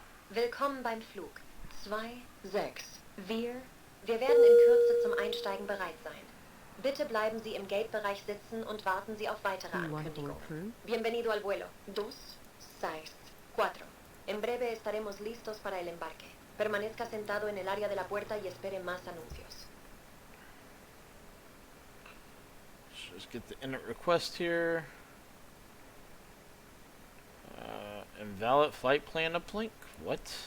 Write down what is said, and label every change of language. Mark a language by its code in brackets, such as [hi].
[de] Willkommen beim Flug 26. Wir werden in Kürze zum Einsteigen bereit sein. Bitte bleiben Sie im Gate-Bereich sitzen und warten Sie auf weitere [en] Do you want to board [de] Ankündigungen. [en] crew? [es] Bienvenido al vuelo. 2, 6, 4. En breve estaremos listos para el embarque. Permanezca sentado en el área de la puerta y espere más anuncios. [en] Let's just get the init request here. Invalid flight plan uplink? What?